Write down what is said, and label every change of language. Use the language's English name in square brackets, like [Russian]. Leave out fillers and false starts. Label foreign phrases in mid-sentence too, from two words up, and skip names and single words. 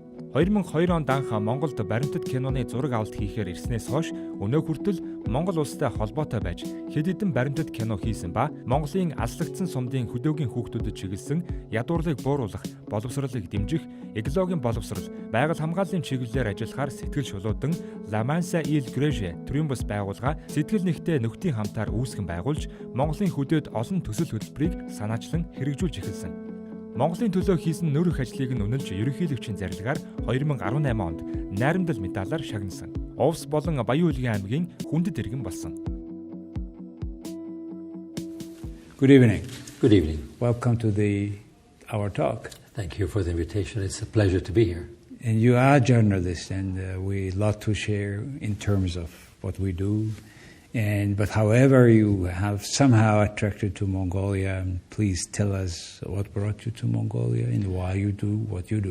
[Mongolian] 2002 онд анх Монголд баримтат киноны зураг авалт хийхээр ирснээс хойш өнөө хүртэл Монгол улстай холбоотой байж хэд хэдэн баримтат кино хийсэн ба Монголын алслагдсан сумдын хөдөөгийн хүүхдүүдэд чиглэсэн ядуурлыг бууруулах, боловсролыг дэмжих, экологийн боловсрол, байгаль хамгааллын чиглэлээр ажиллахаар сэтгэл шулуудан Mэнса грэжжэ төрийн бус байгууллага сэтгэл нэгтэй нөхдийн хамтаар үүсгэн байгуулж Монголын хөдөөд олон төсөл хөтөлбөрийг санаачлан хэрэгжүүлж эхэлсэн. Монголын төлөө хийсэн нөр их ажлыг нь үнэлж ерөнхийлөгчийн зарилгаар 2018 онд найрамдал медалаар шагнасан. Овс болон Баян Улгийн аймгийн хүндэт иргэн болсон. [English] Good evening. Good evening. Welcome to our talk. Thank you for the invitation. It's a pleasure to be here. And you are a journalist, and we love to share in terms of what we do. But however you have somehow attracted to Mongolia, please tell us what brought you to Mongolia and why you do what you do.